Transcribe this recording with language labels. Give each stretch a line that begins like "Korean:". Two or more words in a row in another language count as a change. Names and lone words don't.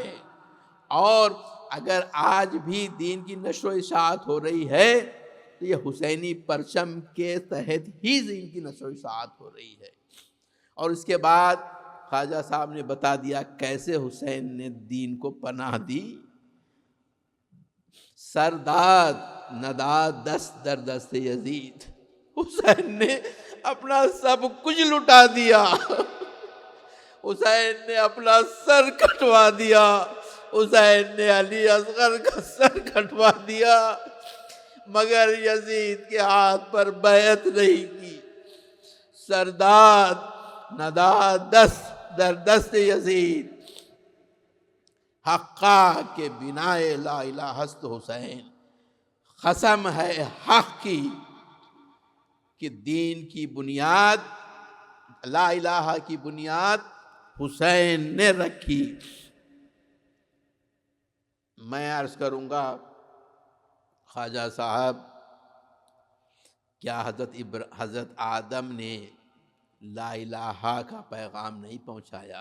Urdu: اور اگر آج بھی دین کی نشر و اشاعت ہو رہی ہے تو یہ حسینی پرچم کے تحت ہی دین کی نشر و اشاعت ہو رہی ہے۔ اور اس کے بعد خواجہ صاحب نے بتا دیا کیسے حسین نے دین کو پناہ دی۔
Persian: سرداد نداد دست در دست یزید،
Urdu: حسین نے اپنا سب کچھ لٹا دیا، حسین نے اپنا سر کٹوا دیا، حسین نے علی اصغر کا سر کٹوا دیا، مگر یزید کے ہاتھ پر بیعت نہیں کی۔
Persian: سرداد نداد دست در دست یزید، حقا کے بنائے لا الہ است حسین،
Urdu: قسم ہے حق کی کہ دین کی بنیاد،
Arabic: لا الہ
Urdu: کی بنیاد حسین نے رکھی۔ میں عرض کروں گا خواجہ صاحب، کیا حضرت آدم نے
Arabic: لا الہ
Urdu: کا پیغام نہیں پہنچایا؟